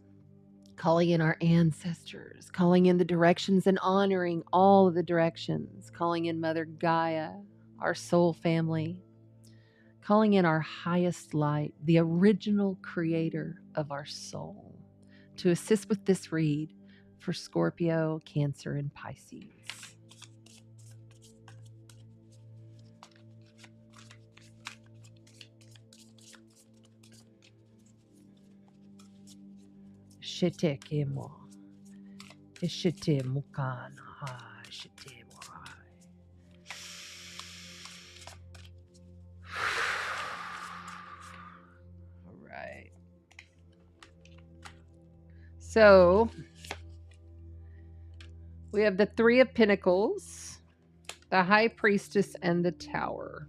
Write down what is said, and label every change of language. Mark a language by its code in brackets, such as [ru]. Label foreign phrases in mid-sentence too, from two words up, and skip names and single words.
[en] Calling in our ancestors. Calling in the directions and honoring all of the directions. Calling in Mother Gaia, our soul family. Calling in our highest light, the original creator of our soul, to assist with this read for Scorpio, Cancer, and Pisces. Shiteke mo. Ishite mukan ha. Shite mo. All right. So we have the Three of Pentacles, the High Priestess, and the Tower.